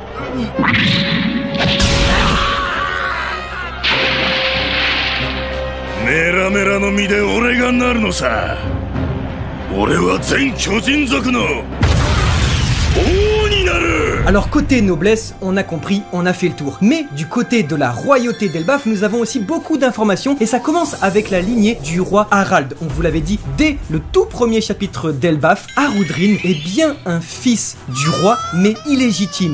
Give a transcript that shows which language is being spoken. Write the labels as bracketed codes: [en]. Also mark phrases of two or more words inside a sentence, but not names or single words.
[ja] メラメラの身で俺がなるのさ。俺は全巨人族の王になる。 [fr] Alors côté noblesse, on a compris, on a fait le tour. Mais du côté de la royauté d'Elbaf, nous avons aussi beaucoup d'informations et ça commence avec la lignée du roi Harald. On vous l'avait dit dès le tout premier chapitre d'Elbaf, Harudrin est bien un fils du roi, mais illégitime.